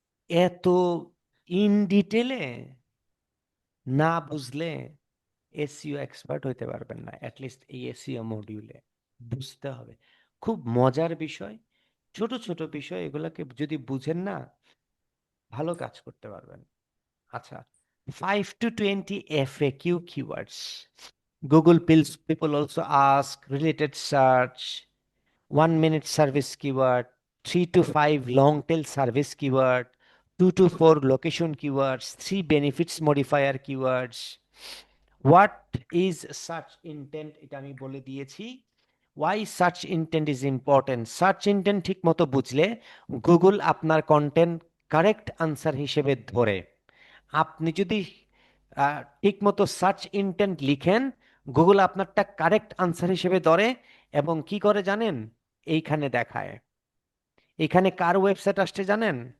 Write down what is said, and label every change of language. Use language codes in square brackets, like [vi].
[bn] এত ইন ডিটেলে না বুঝলে এসইও এক্সপার্ট হইতে পারবেন না, অ্যাটলিস্ট এই এসইও মডিউলে বুঝতে হবে। খুব মজার বিষয়, ছোট ছোট বিষয়, এগুলোকে যদি বুঝেন না ভালো কাজ করতে পারবেন। [en] আচ্ছা, 5 to 20 FAQ keywords. Google people also ask related search, 1 minute service keyword, 3 to 5 long tail service keyword, 2 to 4 location keywords, 3 benefits modifier keywords. What is search intent? [bn] এটা আমি বলে দিয়েছি। [en] Why search intent is important? [bn] Search intent ঠিক মতো বুঝলে Google আপনার content correct answer হিসেবে ধরে। আপনি যদি ঠিক মতো সার্চ ইন্টেন্ট লিখেন, গুগল আপনারটা কারেক্ট আনসার হিসেবে ধরে, এবং কি করে জানেন? এইখানে দেখায়। এখানে কার ওয়েবসাইট আসছে জানেন?